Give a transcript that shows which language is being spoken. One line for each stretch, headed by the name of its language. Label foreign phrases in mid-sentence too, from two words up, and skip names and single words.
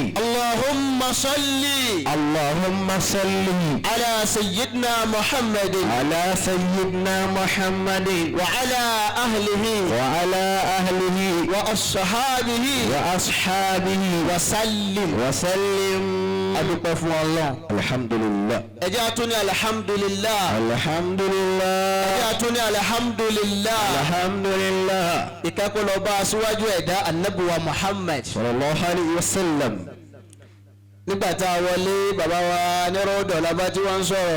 Arabic: اللهم صل اللهم صل على سيدنا محمد على سيدنا محمد وعلى أهله وعلى أهله وأصحابه وأصحابه وسلم وسلم.
Yoruba: adúpẹ́ fún Ọlọ́run. Alhamdulillah. ẹ jẹ́ a tún ní alhamdulillah. Alhamdulillah. ẹ jẹ́ a tún ní alhamdulillah. Alhamdulillah. ìkẹ́kọ̀ọ́ lọ bá aṣíwájú ẹ̀dá anabuwa Muhammad.
Arabic: صلى الله عليه وسلم.
Yoruba: nígbà tá a wọlé bàbá wa nírọ̀dọ̀ lábá tí wọ́n ń sọ̀rọ̀.